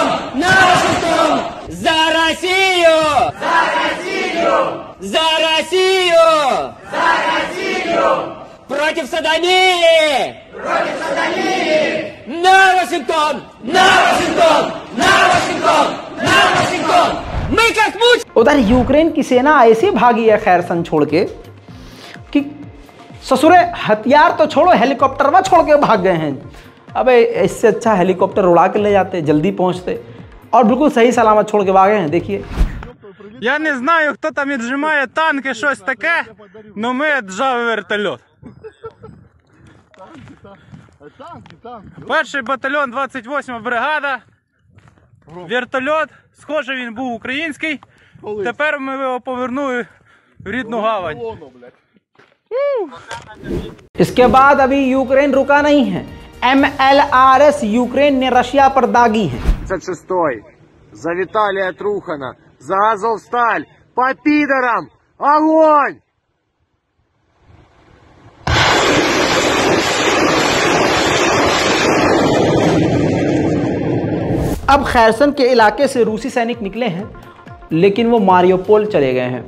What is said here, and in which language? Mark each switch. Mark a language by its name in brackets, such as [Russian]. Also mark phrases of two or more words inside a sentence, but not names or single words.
[Russian] На Вашингтон! За Россию! За Россию! За Россию! За Россию! Против сатании! Против сатании! На Вашингтон! На Вашингтон! На Вашингтон! На Вашингटन! मैं как मुझ। [Hindi] उधर यूक्रेन की सेना ऐसी भागी है खैरसन छोड़ के कि ससुरे हथियार तो छोड़ो, हेलीकॉप्टर में छोड़ के भाग गए हैं। अबे इससे अच्छा हेलीकॉप्टर उड़ा के ले जाते, जल्दी पहुंचते, और बिल्कुल सही सलामत छोड़ के भागे हैं। देखिए, [Ukrainian] Я не знаю, хто там віджимає танки, щось таке, но ми віджали вертольот. Перший батальйон, 28-ма бригада. Вертольот, схоже, він був український. Тепер ми його повернули в рідну гавань. [Hindi] इसके बाद अभी यूक्रेन रुका नहीं है। MLRS यूक्रेन ने रशिया पर दागी है। [Russian] 36-й. За Виталия Трухана. За Азовсталь. По пидорам. Огонь! [Hindi] अब खैरसन के इलाके से रूसी सैनिक निकले हैं, लेकिन वो मारियोपोल चले गए हैं।